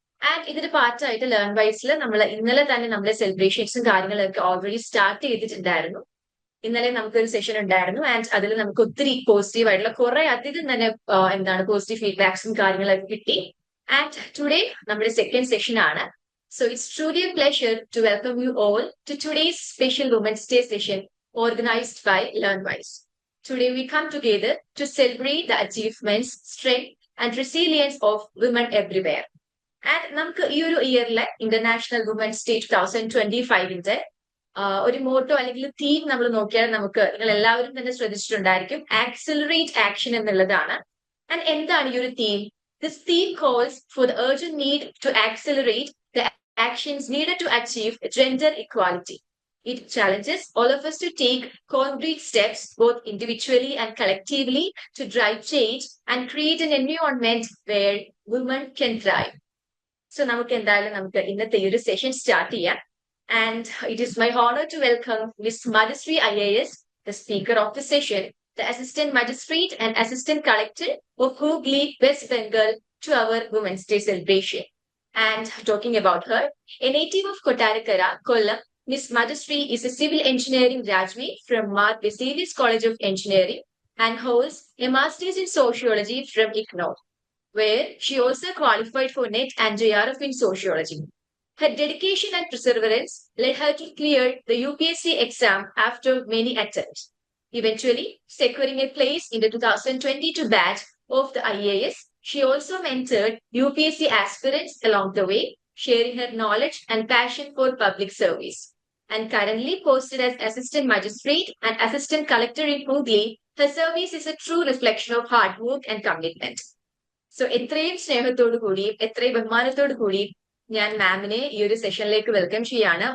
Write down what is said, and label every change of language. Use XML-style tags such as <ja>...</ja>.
<ml>And ഇതിന്റെ പാർട്ടായിട്ട് learn വൈസിൽ നമ്മൾ ഇന്നലെ തന്നെ നമ്മുടെ സെലിബ്രേഷൻസും കാര്യങ്ങളൊക്കെ ഓൾറെഡി സ്റ്റാർട്ട് ചെയ്തിട്ടുണ്ടായിരുന്നു. ഇന്നലെ നമുക്കൊരു സെഷൻ ഉണ്ടായിരുന്നു ആൻഡ് അതിൽ നമുക്ക് ഒത്തിരി പോസിറ്റീവ് ആയിട്ടുള്ള കുറെ അധികം തന്നെ പോസിറ്റീവ് ഫീഡ്ബാക്സും കാര്യങ്ങളൊക്കെ കിട്ടി. ആൻഡ് ടുഡേ നമ്മുടെ സെക്കൻഡ് സെഷൻ ആണ്.</ml> <en>So it's truly a pleasure to welcome you all to today's special Women's Day session organized by LearnWise. Today we come together to celebrate the achievements, strength and resilience of women everywhere.</en> <ml>And നമുക്ക് ഈ ഒരു ഇയറിലെ international women's day 2025 ഒരു motto അല്ലെങ്കിൽ theme നമ്മൾ നോക്കിയാൽ നമുക്ക് നിങ്ങൾ എല്ലാവരും തന്നെ ശ്രദ്ധിച്ചിട്ടുണ്ടായിരിക്കും ആക്സിലറേറ്റ് ആക്ഷൻ എന്നുള്ളതാണ്. ആൻഡ് എന്താണ് ഈ ഒരു theme?</ml> <en>This theme calls for the urgent need to accelerate the actions needed to achieve gender equality. It challenges all of us to take concrete steps, both individually and collectively, to drive change and create an environment where women can thrive.</en> <ml>So, നമുക്ക് എന്തായാലും നമുക്ക് ഇന്നത്തെ ഈ ഒരു session start ചെയ്യാം.</ml> <en>And it is my honor to welcome Ms. Madhusri IAS, the speaker of the session, the Assistant Magistrate and Assistant Collector of Hooghly, West Bengal, to our Women's Day celebration. And talking about her, a native of Kottarakara, Kollam, Ms. Madhusri is a civil engineering graduate from Mar Vesuvius College of Engineering and holds a master's in sociology from ICNO, where she also qualified for NET and JRF in sociology. Her dedication and perseverance led her to clear the UPSC exam after many attempts, eventually securing a place in the 2022 batch of the IAS. She also mentored UPSC aspirants along the way, sharing her knowledge and passion for public service. And currently posted as Assistant Magistrate and Assistant Collector in Hooghly, her service is a true reflection of hard work and commitment.</en> <ml>So എത്രയും സ്നേഹത്തോടു കൂടിയും എത്രയും ബഹുമാനത്തോടു കൂടിയും ഞാൻ മാമിനെ ഈ ഒരു സെഷനിലേക്ക് welcome ചെയ്യാണ്.</ml>